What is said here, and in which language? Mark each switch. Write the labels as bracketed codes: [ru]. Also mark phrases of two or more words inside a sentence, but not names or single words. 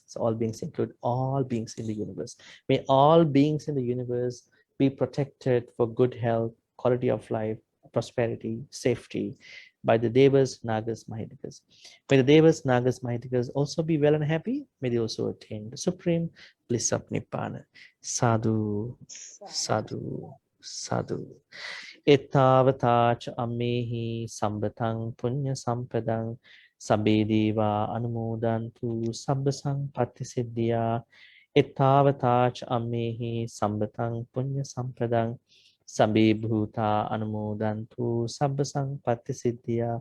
[en] So all beings include all beings in the universe. May all beings in the universe be protected for good health, quality of life, prosperity, safety by the Devas, Nagas, Mahindikas. May the Devas, Nagas, Mahindikas also be well and happy. May they also attain the supreme bliss of Nibbana. [pi] Sadhu, sadhu, sadhu. Ettavatacha ammehi sambatang punya sampadang sabedeva anumodantu sabbasang patisiddhya. Ettavatacha ammehi sambatang punya sampadang sabe bhuta anumodantu sabbasang patisiddhya.